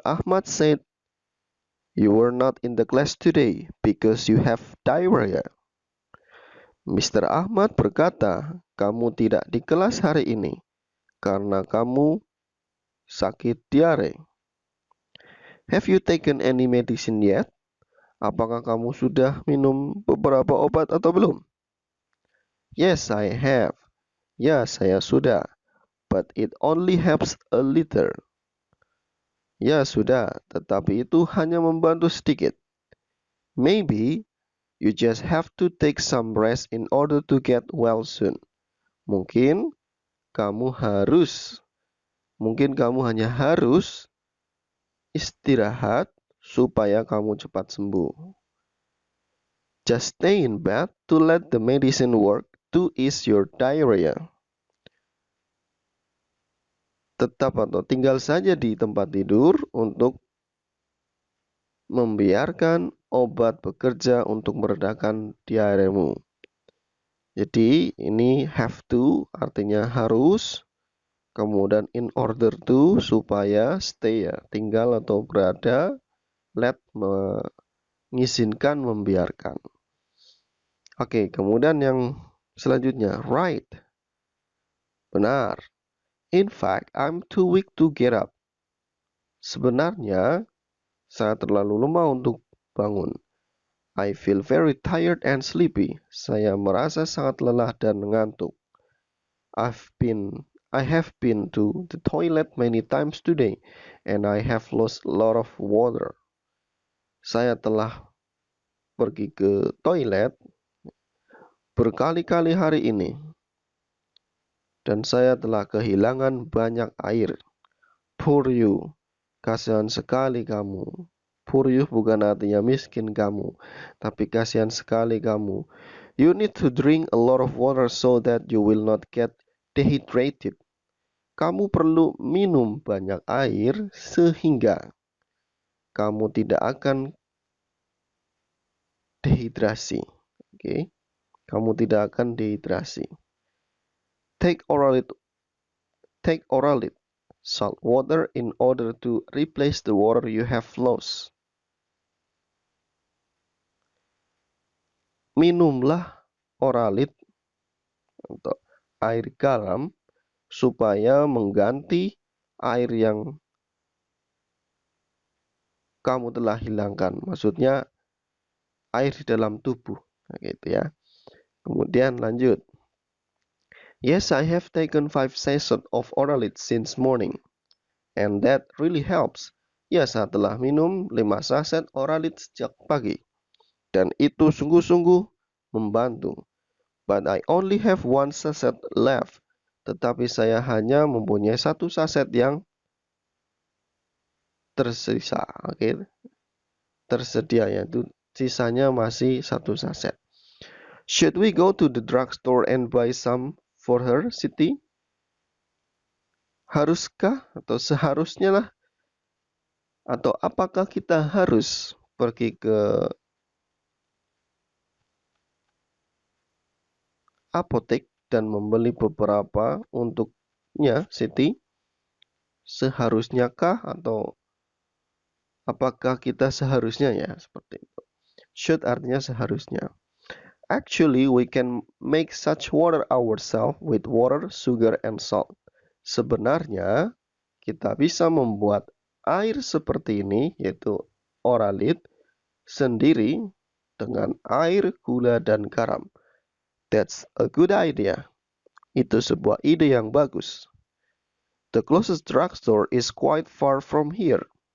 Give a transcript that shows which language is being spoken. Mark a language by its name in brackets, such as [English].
[English] Ahmad said, you were not in the class today because you have diarrhea. Mr. [Indonesian] Ahmad berkata, kamu tidak di kelas hari ini karena kamu sakit diare. [English] Have you taken any medicine yet? [Indonesian] Apakah kamu sudah minum beberapa obat atau belum? [English] Yes, I have. [Indonesian] Ya, saya sudah. [English] But it only helps a little. [Indonesian] Ya, sudah. Tetapi itu hanya membantu sedikit. [English] Maybe you just have to take some rest in order to get well soon. [Indonesian] Mungkin kamu hanya harus istirahat supaya kamu cepat sembuh. [English] Just stay in bed to let the medicine work to ease your diarrhea. [Indonesian] tetap atau tinggal saja di tempat tidur untuk membiarkan obat bekerja untuk meredakan diaremu. Jadi ini have to artinya harus, kemudian in order to supaya, stay ya tinggal atau berada, let mengizinkan, membiarkan. Oke, kemudian yang selanjutnya right, benar. [English] In fact, I'm too weak to get up. [Indonesian] Sebenarnya saya terlalu lemah untuk bangun. [English] I feel very tired and sleepy. [Indonesian] Saya merasa sangat lelah dan ngantuk. [English] I have been to the toilet many times today, and I have lost a lot of water. [Indonesian] Saya telah pergi ke toilet berkali-kali hari ini, dan saya telah kehilangan banyak air. Poor you, kasihan sekali kamu. Poor you bukan artinya miskin kamu, tapi kasihan sekali kamu. [English] You need to drink a lot of water so that you will not get dehydrated. [Indonesian] Kamu perlu minum banyak air sehingga kamu tidak akan dehidrasi. Oke, kamu tidak akan dehidrasi. [English] Take Oralit salt water in order to replace the water you have lost. [Indonesian] Minumlah Oralit atau air garam supaya mengganti air yang kamu telah hilangkan. Maksudnya air di dalam tubuh, gitu ya. Kemudian lanjut. [English] Yes, I have taken 5 sachets of Oralit since morning, and that really helps. [Indonesian] Ya, saya telah minum 5 saset Oralit sejak pagi, dan itu sungguh-sungguh membantu. [English] But I only have 1 sachet left. [Indonesian] Tetapi saya hanya mempunyai 1 saset yang tersisa. Oke, tersedia, yaitu sisanya masih 1 saset. [English] Should we go to the drugstore and buy some for her, Siti? [Indonesian] Haruskah atau seharusnya lah, atau apakah kita harus pergi ke apotek dan membeli beberapa untuknya, Siti? Seharusnyakah atau apakah kita seharusnya, ya seperti itu. Should artinya seharusnya. [English] Actually, we can make such water ourselves with water, sugar, and salt. [Indonesian] Sebenarnya, kita bisa membuat air seperti ini, yaitu Oralit, sendiri dengan air, gula, dan garam. [English] That's a good idea. [Indonesian] Itu sebuah ide yang bagus. [English] The closest drugstore is quite far from here.